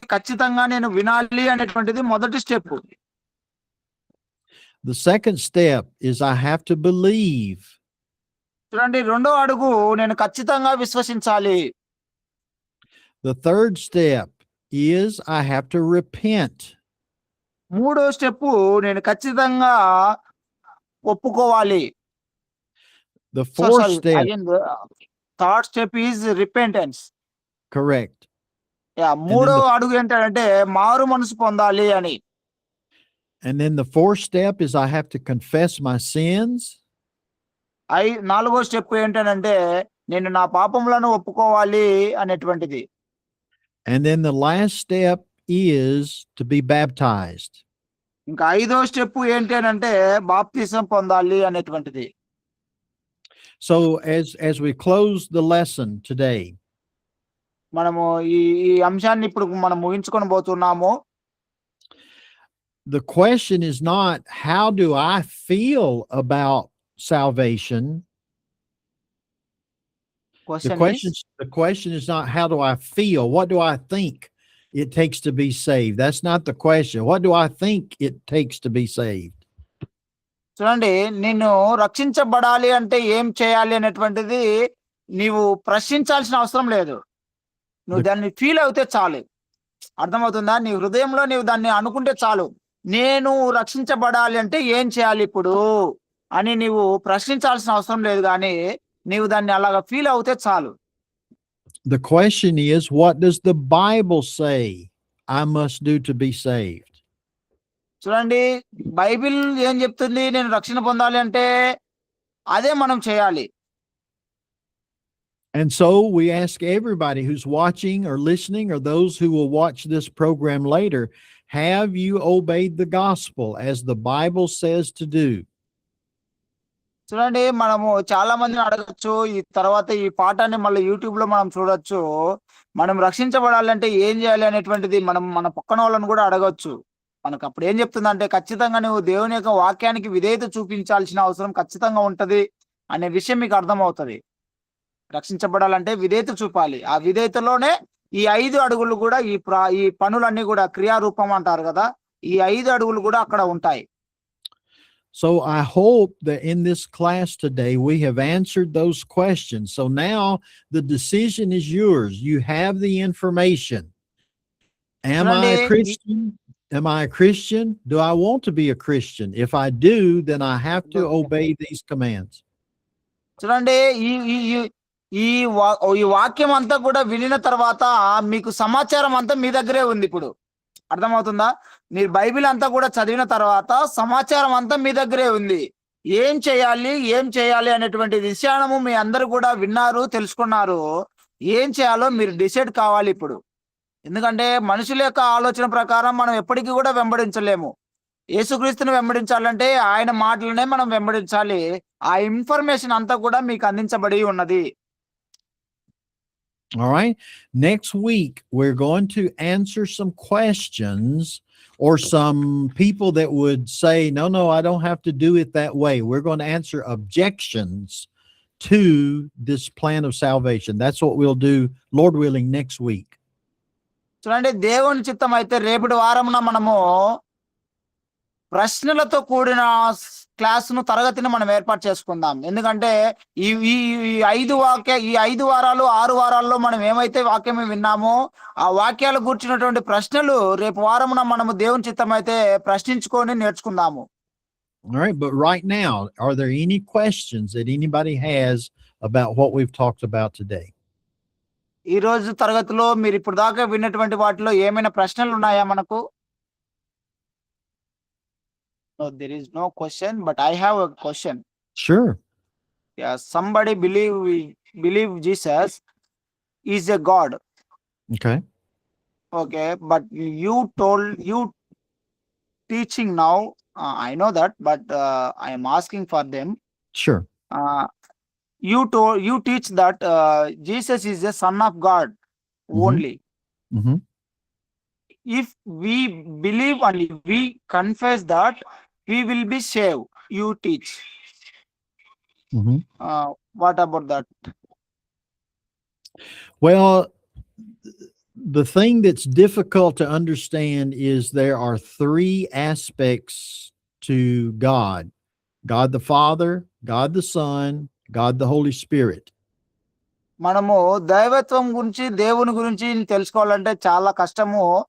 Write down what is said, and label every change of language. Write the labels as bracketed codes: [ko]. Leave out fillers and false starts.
[te] ఖచ్చితంగా నేను వినాలి అనేటువంటిది మొదటి step. [en] The second step is I have to believe. [te] చూడండి, రెండో అడుగు నేను ఖచ్చితంగా విశ్వసించాలి. [en] The third step is I have to repent. [te] మూడో స్టెప్ నేను ఖచ్చితంగా ఒప్పుకోవాలి. [en] The fourth step. Third step is repentance. Correct. And then [te] మూడో [en] the [te] అడుగు ఏంటంటే మారు మనసు పొందాలి అని. [en] and then the fourth step is I have to confess my sins. [te] నాలుగో స్టెప్ ఏంటనంటే నేను నా పాపములను ఒప్పుకోవాలి అనేటువంటిది. [en] And then the last step is to be baptized. [te] ఇంకా ఐదో స్టెప్ ఏంటి అనంటే బాప్తిసం పొందాలి అనేటువంటిది. [en] So as we close the lesson today, [te] మనము ఈ ఈ అంశాన్ని ఇప్పుడు మనం ముగించుకొని పోతున్నాము. [en] the question is not how do I feel about salvation. The question is not how do I feel, what do I think it takes to be saved. That's not the question. What do I think it takes to be saved? [te] చూడండి, నేను రక్షించబడాలి అంటే ఏం చేయాలి అనేటువంటిది నీవు ప్రశ్నించాల్సిన అవసరం లేదు. నువ్వు దాన్ని ఫీల్ అవుతే చాలు. అర్థమవుతుందా? నీ హృదయంలో నీవు దాన్ని అనుకుంటే చాలు. నేను రక్షించబడాలి అంటే ఏం చేయాలి ఇప్పుడు అని నీవు ప్రశ్నించాల్సిన అవసరం లేదు, కానీ నీవు దాన్ని అలాగా ఫీల్ అవుతే చాలు. [en] The question is, what does the Bible say I must do to be saved? [te] చూడండి, బైబిల్ ఏం చెప్తుంది నేను రక్షణ పొందాలి అంటే అదే మనం చేయాలి. [en] And so we ask everybody who's watching or listening or those who will watch this program later, have you obeyed the gospel as the Bible says to do? [te] చూడండి, మనము చాలా మందిని అడగచ్చు. ఈ తర్వాత ఈ పాఠాన్ని మళ్ళీ యూట్యూబ్ లో మనం చూడొచ్చు. మనం రక్షించబడాలంటే ఏం చేయాలి అనేటువంటిది మనం మన పక్కన వాళ్ళని కూడా అడగచ్చు. మనకు అప్పుడు ఏం చెప్తుందంటే ఖచ్చితంగా నువ్వు దేవుని యొక్క వాక్యానికి విధేయత చూపించాల్సిన అవసరం ఖచ్చితంగా ఉంటది అనే విషయం మీకు అర్థమవుతుంది. రక్షించబడాలంటే విధేయత చూపాలి. ఆ విధేయతలోనే ఈ 5 అడుగులు కూడా ఈ పనులన్నీ కూడా క్రియారూపం అంటారు కదా, ఈ 5 అడుగులు కూడా అక్కడ ఉంటాయి. [en] So I hope that in this class today we have answered those questions. So now the decision is yours. You have the information. Am I a Christian? Am I a Christian? Do I want to be a Christian? If I do, then I have to obey these commands. [te] చూడండి, ఈ వాక్యం అంతా కూడా వినిన తర్వాత మీకు సమాచారం అంతా మీ దగ్గరే ఉంది. ఇప్పుడు అర్థమవుతుందా? మీరు బైబిల్ అంతా కూడా చదివిన తర్వాత సమాచారం అంతా మీ దగ్గరే ఉంది. ఏం చేయాలి అనేటువంటి విషయాలను మీ అందరూ కూడా విన్నారు, తెలుసుకున్నారు. ఏం చేయాలో మీరు డిసైడ్ కావాలి ఇప్పుడు. ఎందుకంటే మనుషుల యొక్క ఆలోచన ప్రకారం మనం ఎప్పటికీ కూడా వెంబడించలేము. యేసుక్రీస్తుని వెంబడించాలంటే ఆయన మాటలనే మనం వెంబడించాలి. ఆ ఇన్ఫర్మేషన్ అంతా కూడా మీకు అందించబడి ఉన్నది. [en] All right. Next week, we're going to answer some questions or some people that would say, no, I don't have to do it that way. We're going to answer objections to this plan of salvation. That's what we'll do, Lord willing, next week. [te] చూడండి, దేవుని చిత్తం అయితే రేపటి వారమున మనము ప్రశ్నలతో కూడిన క్లాసును తరగతిని మనం ఏర్పాటు చేసుకుందాం. ఎందుకంటే ఈ 5 వారాలు 6 వారాల్లో మనం ఏమైతే వాక్యం విన్నామో ఆ వాక్యాలు కూర్చున్నటువంటి ప్రశ్నలు రేపు వారమున మనము దేవుని చిత్తం అయితే ప్రశ్నించుకొని నేర్చుకుందాము. [en] All right, but right now, are there any questions that anybody has about what we've talked about today? [te] ఈ రోజు తరగతిలో మీరు ఇప్పుడు దాకా విన్నటువంటి వాటిలో ఏమైనా ప్రశ్నలు ఉన్నాయా మనకు? [en] No, there is no question, but I have a question. Sure. Yeah, somebody believe Jesus is a God. Okay. Okay, but you teaching now. I know that, but I am asking for them. Sure. You teach that Jesus is a son of God only. Mm-hmm. If we believe and if we confess that, we will be saved. You teach. Mm-hmm. What about that? Well, the thing that's difficult to understand is there are 3 aspects to God: God the Father, God the Son, God the Holy Spirit. [te] మనము దైవత్వం గురించి దేవుని గురించి తెలుసుకోవాలంటే చాలా కష్టము.